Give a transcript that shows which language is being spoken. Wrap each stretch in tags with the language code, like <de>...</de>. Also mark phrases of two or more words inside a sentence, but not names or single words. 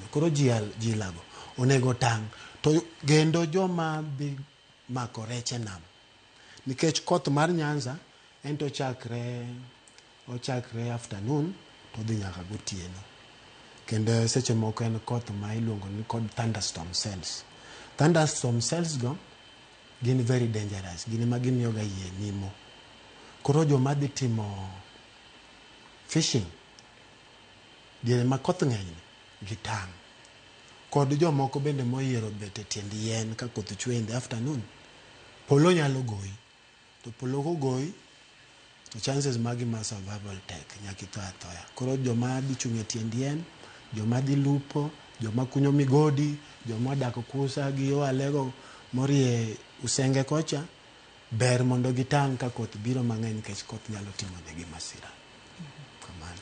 <luo>Koro ji lago onego tang'. To gendo joma dhi mako rech e nam. Nikech koth mar Nyanza ento ochakre afternoon to dhi nyaka gotieno. Kendo seche moko en koth ma iluongo ni kod</luo> <en>thunderstorm cells. Thunderstorm cells</en> <luo>go gin</luo> <en>very dangerous.</en> <luo>Gin ma gimiyo ga yie nimo. Koro joma dhi timo fishing diere ma koth ng'eny gitang'. Kod jomoko bende moyiero bet e tiend yien ka koth chwe</luo> <en>in the afternoon.</en> <luo>Polo nyalo goyi. To polo kogoyi to chances magi ma survival tek, nyaka itho athoya. Koro joma dhi chung' e tiend yien, joma dhi lupo, joma kunyo migodi, joma odak kusa gi yo Alego morie Usenge kocha, ber mondo gitang' ka koth biro mang'eny nikech koth nyalo timo negi masira.</luo>